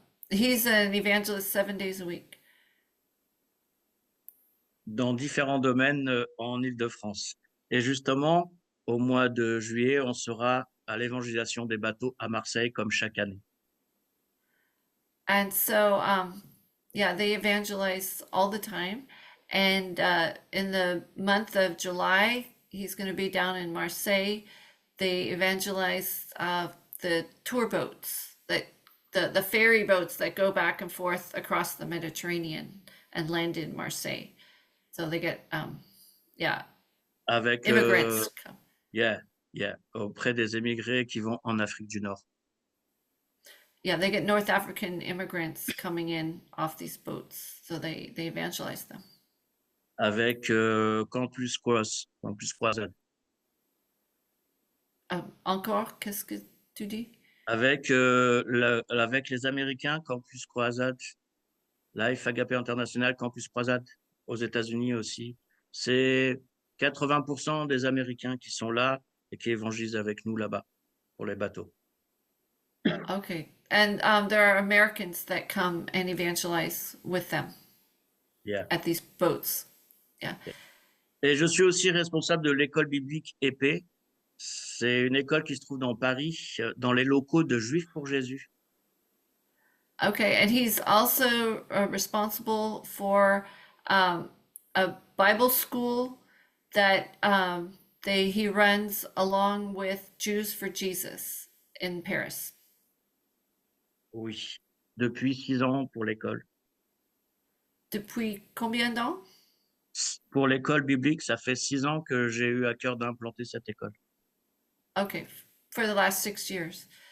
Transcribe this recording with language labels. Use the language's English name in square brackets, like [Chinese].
[English] He's an evangelist 7 days a week. [French] Dans différents domaines en Île-de-France. Et justement, au mois de juillet, on sera à l'évangélisation des bateaux à Marseille, comme chaque année. [English] And so, yeah, they evangelize all the time. And in the month of July, he's going to be down in Marseille. They evangelize the tour boats, the ferry boats that go back and forth across the Mediterranean and land in Marseille. So they get, yeah, [French] Avec, [English] immigrants come. [French] auprès des émigrés qui vont en Afrique du Nord. [English] Yeah, they get North African immigrants coming in off these boats. So they evangelize them. [French] Avec Campus Croisade. Encore, qu'est-ce que tu dis? Avec, avec les Américains, Campus Croisade, Life Agapé International, Campus Croisade, aux États-Unis aussi. C'est 80% des Américains qui sont là et qui évangélisent avec nous là-bas pour les bateaux. [English] Okay. And there are Americans that come and evangelize with them Yeah. at these boats. Yeah. [French] Et je suis aussi responsable de l'école biblique épée. C'est une école qui se trouve dans Paris, dans les locaux de Juifs pour Jésus. [English] Okay. And he's also responsible for a Bible school that he runs along with Jews for Jesus in Paris. [French] Oui, depuis 6 ans pour l'école. Depuis combien d'années? Pour l'école biblique, ça fait 6 ans que j'ai eu à cœur d'implanter cette école. [English] Okay, for the last 6 years.